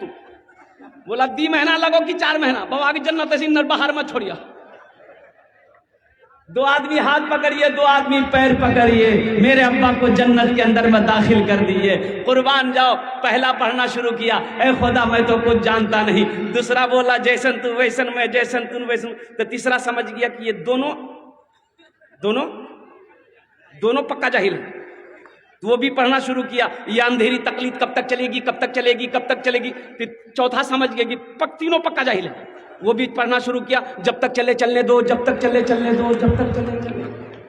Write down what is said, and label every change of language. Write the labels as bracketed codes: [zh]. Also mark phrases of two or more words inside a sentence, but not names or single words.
[hi] बोला 2 महीना लगो कि 4 महीना? बाबा की जन्नत ऐसी नर बाहर मत छोड़िया। 2 आदमी हाथ पकड़िए, 2 आदमी पैर पकड़िए, मेरे अब्बा को जन्नत के अंदर में दाखिल कर दिए। कुर्बान जाओ। पहला पढ़ना शुरू किया, ए खुदा मैं तो कुछ जानता नहीं। दूसरा बोला जैसन तू वैसन में, जैसन तू वैसन। तो तीसरा समझ गया कि ये दोनों दोनों दोनों पक्का जाहिल है। तो वो भी पढ़ना शुरू किया, ये अंधेरी तकलीफ कब तक चलेगी, कब तक चलेगी, कब तक चलेगी। फिर चौथा समझ गया कि तीनों पक्का जाहिल है। वो भी पढ़ना शुरू किया, जब तक चले चलने दो, जब तक चले चलने दो, जब तक चले चलने दो।